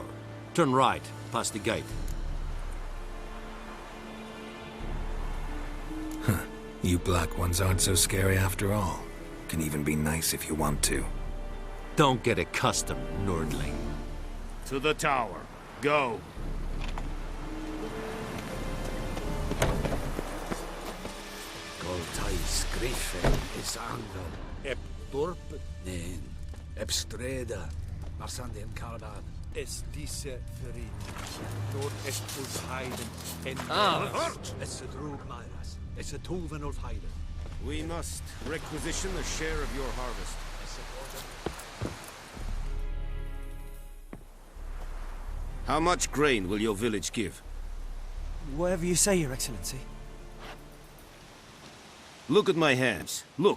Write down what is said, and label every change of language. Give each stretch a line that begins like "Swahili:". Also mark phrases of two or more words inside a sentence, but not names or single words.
English: Turn right, past the gate. Huh. You black ones aren't so scary after all. Can even be nice if you want to. Don't get accustomed, Nordling. To the tower. Go. Goltai skrifen is angen. Ep dorp Neen, ep streda. Marsanden kalban. es diese verin. Dort es uns heiden. En Es a droog myras. Es a toven of heiden. We must requisition a share of your harvest. How much grain will your village give? Whatever you say, Your Excellency. Look at my hands. Look.